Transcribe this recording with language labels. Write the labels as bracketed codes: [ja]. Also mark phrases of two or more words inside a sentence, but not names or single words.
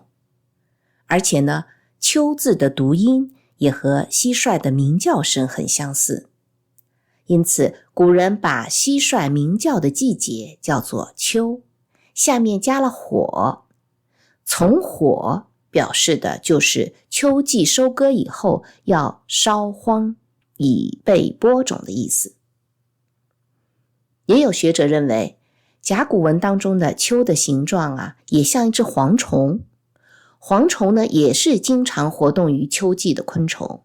[zh] 而且呢，秋字的讀音也和蟋蟀的鳴叫聲很相似。因此，古人把蟋蟀鳴叫的季節叫做秋，下面加了火。從火表示的就是秋季收割以後要燒荒，以備播種的意思。也有學者認為，甲骨文當中的秋的形狀也像一隻蝗蟲。蝗蟲呢，也是經常活動於秋季的昆蟲。